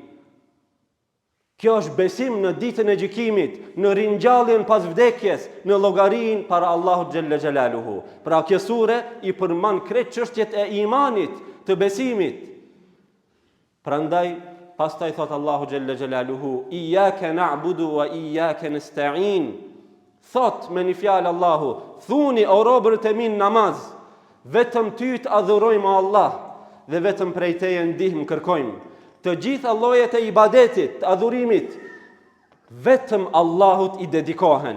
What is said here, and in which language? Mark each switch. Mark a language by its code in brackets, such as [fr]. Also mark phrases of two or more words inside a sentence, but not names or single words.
[sq] Kjo është besim në ditën e gjykimit, në ringjalljen pas vdekjes, në llogarinë para Allahut [ar] جل جلاله. [sq] Pra kjo sure i përmban krejt çështjet e imanit, të besimit. Prandaj pastaj thot Allahu [ar] جل جلاله, إياك نعبد وإياك نستعين. [sq] Thot me një fjalë Allahu, thuni o robërit e min namaz, vetëm ty të adhurojmë Allah dhe vetëm prej teje ndihmë kërkojmë. Të gjitha llojet e ibadetit, të adhurimit, vetëm Allahut i dedikohen.